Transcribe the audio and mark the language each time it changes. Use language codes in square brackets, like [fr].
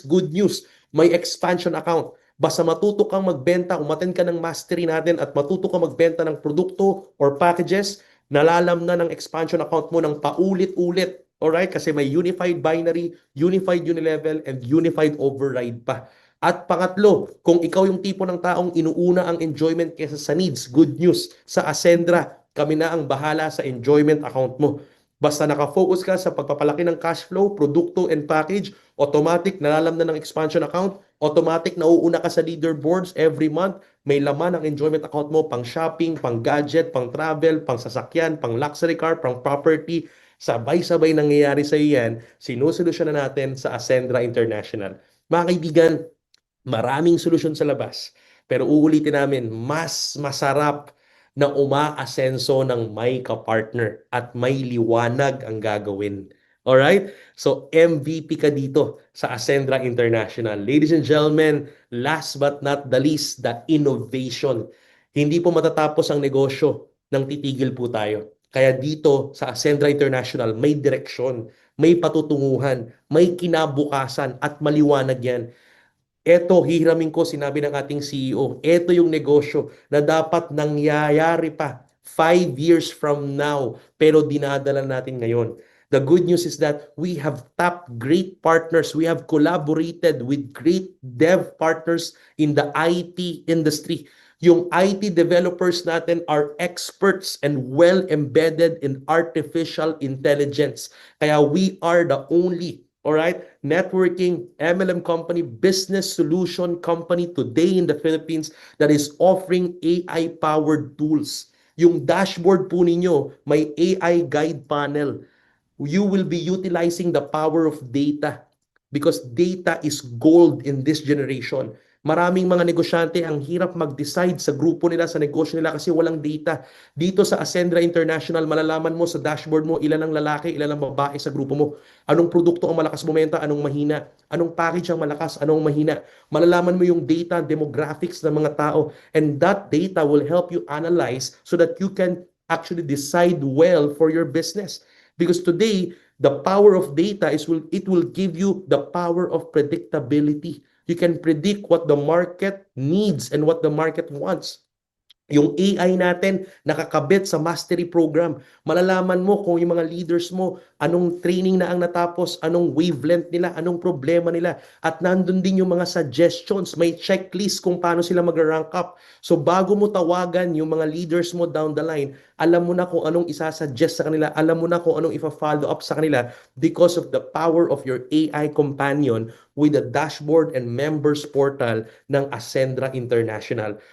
[tl] Good news, may expansion account. Basta matuto kang magbenta, umattend ka ng mastery natin at matuto kang magbenta ng produkto or packages, nalalam na ng expansion account mo ng paulit-ulit. Alright? Kasi may unified binary, unified unilevel, and unified override pa. At pangatlo, kung ikaw yung tipo ng taong inuuna ang enjoyment kaysa sa needs, good news, sa Ascendra, kami na ang bahala sa enjoyment account mo. Basta nakafocus ka sa pagpapalaki ng cash flow, produkto, and package, automatic nalalam na ng expansion account, automatic nauuna ka sa leaderboards every month, may laman ang enjoyment account mo pang shopping, pang gadget, pang travel, pang sasakyan, pang luxury car, pang property. Sabay-sabay nangyayari sa iyo yan, sinusolusyon na natin sa Ascendra International. Mga kaibigan, maraming solusyon sa labas. Pero uulitin namin, mas masarap na umaasenso ng may kapartner at may liwanag ang gagawin. Alright? So, MVP ka dito sa Ascendra International. [en] Ladies and gentlemen, last but not the least, the innovation. [tl] Hindi po matatapos ang negosyo nang titigil po tayo. Kaya dito sa Ascendra International, may direksyon, may patutunguhan, may kinabukasan at maliwanag yan. Eto, hihiramin ko, sinabi ng ating CEO, eto yung negosyo na dapat nangyayari pa [en] 5 years from now, [tl] pero dinadala natin ngayon. [en] The good news is that we have tapped great partners. We have collaborated with great dev partners in the IT industry. Yung IT developers natin are experts and well embedded in artificial intelligence. Kaya we are the only, all right, networking MLM company, business solution company today in the Philippines that is offering AI-powered tools. [tl] Yung dashboard po ninyo, may AI guide panel. [en] You will be utilizing the power of data because data is gold in this generation. [tl] Maraming mga negosyante ang hirap mag-decide sa grupo nila, sa negosyo nila kasi walang data. Dito sa Ascendra International, malalaman mo sa dashboard mo ilan ang lalaki, ilan ang babae sa grupo mo. Anong produkto ang malakas bumenta, anong mahina. Anong package ang malakas, anong mahina. Malalaman mo yung data, demographics ng mga tao. [en] And that data will help you analyze so that you can actually decide well for your business. Because today, the power of data it will give you the power of predictability. You can predict what the market needs and what the market wants. [tl] Yung AI natin nakakabit sa mastery program. Malalaman mo kung yung mga leaders mo, anong training na ang natapos, anong wavelength nila, anong problema nila. At nandun din yung mga suggestions, may checklist kung paano sila mag-rank up. So bago mo tawagan yung mga leaders mo down the line, alam mo na kung anong isasuggest sa kanila, alam mo na kung anong ifa-follow up sa kanila [en] because of the power of your AI companion with the dashboard and members portal [tl] ng Ascendra International.